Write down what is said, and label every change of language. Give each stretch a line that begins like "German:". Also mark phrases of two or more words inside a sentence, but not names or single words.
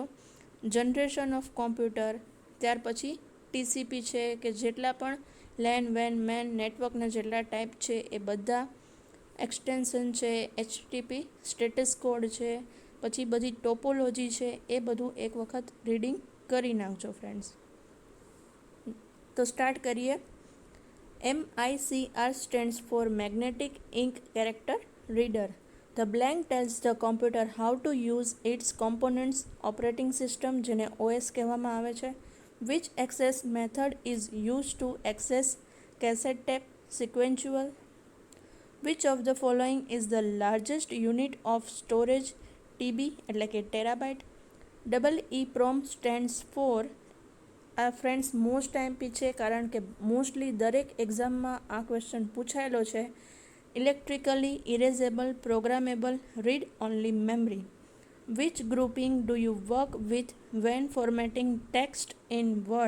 English: generation of computer,
Gujarati: ત્યાર પછી TCP છે કે જેટલા પણ
English: LAN WAN MAN
Gujarati: નેટવર્કના જેટલા ટાઈપ છે એ બધા, એક્સટેન્શન છે,
English: HTTP status code
Gujarati: છે, પછી બધી ટોપોલોજી છે, એ બધું એક વખત રીડિંગ કરી નાખજો ફ્રેન્ડ્સ. તો સ્ટાર્ટ કરીએ.
English: MICR stands for Magnetic Ink Character Reader. The blank tells the computer how to use its components. Operating system
Gujarati: જેને OS કહેવામાં આવે છે.
English: Which access method is used to access cassette tape sequential? Which of the following is the largest unit of storage?
Gujarati: TB એટલે કે ટેરાબાઇટ.
English: EEPROM stands for,
Gujarati: આ
English: friends most IMP
Gujarati: છે, કારણ કે મોસ્ટલી દરેક એક્ઝામમાં આ ક્વેશ્ચન પૂછાયેલો છે.
English: Electrically Erasable Programmable Read Only Memory. Which grouping do you work with when formatting text in Word?